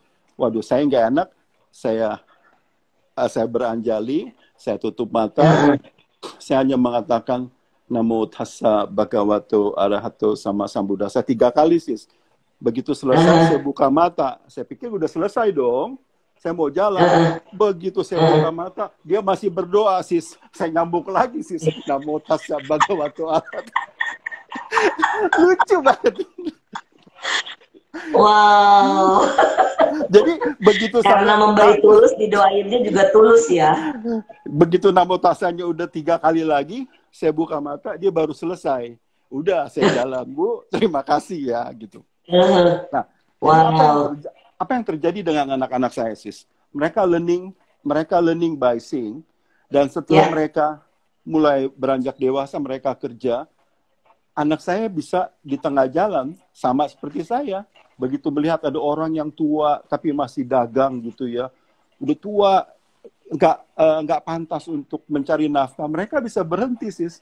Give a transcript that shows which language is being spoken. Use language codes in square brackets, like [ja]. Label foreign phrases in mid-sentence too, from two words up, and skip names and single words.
[id] Waduh, saya nggak enak, saya beranjali, saya tutup mata, saya hanya mengatakan [pi] Namo Tassa Bhagavato Arahato Sama Sambuddhasa [id] 3 kali sis. Begitu selesai, saya buka mata. Saya pikir udah selesai dong. Saya mau jalan. Begitu saya buka mata, dia masih berdoa, sis. Saya nyambung lagi, sis. [pi] Namo tassa bhagavato arahato. [id] Lucu banget. Wow. Jadi begitu karena memberi tulus, didoainnya juga tulus ya. Begitu namo tassanya udah 3 kali lagi, saya buka mata, dia baru selesai. Udah, saya jalan, Bu. Terima kasih ya, gitu. Nah, wow. apa yang terjadi dengan anak-anak saya, sis? Mereka [en] learning by seeing, [id] dan setelah mereka mulai beranjak dewasa, mereka kerja, anak saya bisa di tengah jalan, sama seperti saya. Begitu melihat ada orang yang tua, tapi masih dagang gitu ya, udah tua, nggak pantas untuk mencari nafkah, mereka bisa berhenti, sis.